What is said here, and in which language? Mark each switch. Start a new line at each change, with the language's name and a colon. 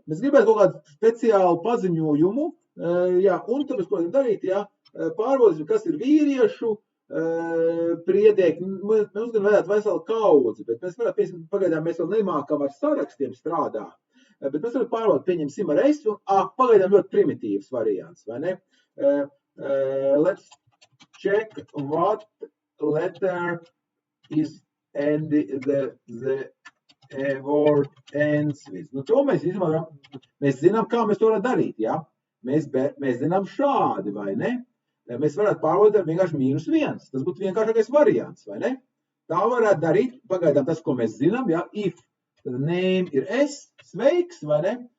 Latvian: Mēs gribētu kaut kādu speciālu paziņojumu, jā, un tāpēc, ko darīt, jā, pārbaudīsim, kas ir vīriešu priedēki. Mēs gan varētu veselu kaudzi, bet mēs varētu, pagaidām mēs vēl nemākam ar sarakstiem strādāt, bet mēs varam pārbaudīt, pieņemsim ar es, un pagaidām ļoti primitīvs variants, vai ne?
English: Let's check what letter is and the word ends with.
Latvian: To mēs zinām, kā mēs to varam darīt, jā? Mēs zinām šādi, vai ne? Mēs varētu pārbaudīt ar vienkārši -1. Tas būtu vienkāršākais variants, vai ne? Tā varētu darīt, pagaidām tas, ko mēs zinām, jā, if name ir es, sveiks, vai ne?